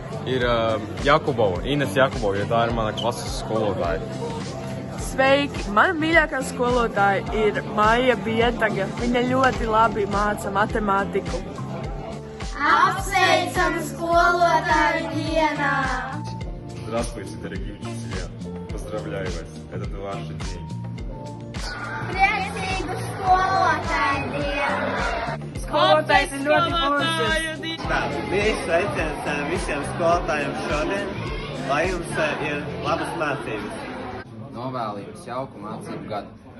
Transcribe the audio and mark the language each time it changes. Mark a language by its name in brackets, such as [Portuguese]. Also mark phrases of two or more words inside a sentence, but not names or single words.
[Latvian] Jakubova, Ines Jakubova, jo tā ir mana klases skolotāja. Sveiki! Mana mīļākā skolotāja ir Maija Bietaga. Viņa ļoti labi māca matemātiku. Apsveicam skolotāju dienā! [Russian] Здравствуйте, дорогие учителя! Поздравляю вас! Это ваши дни! [Latvian] Priecīgu skolotāju dienu! Skolotājs ir ļoti foršs. Mīļš sveiciens visiem skolotājiem šodien, lai jums ir labas mācības. Novēlu jums jauku mācību gadu.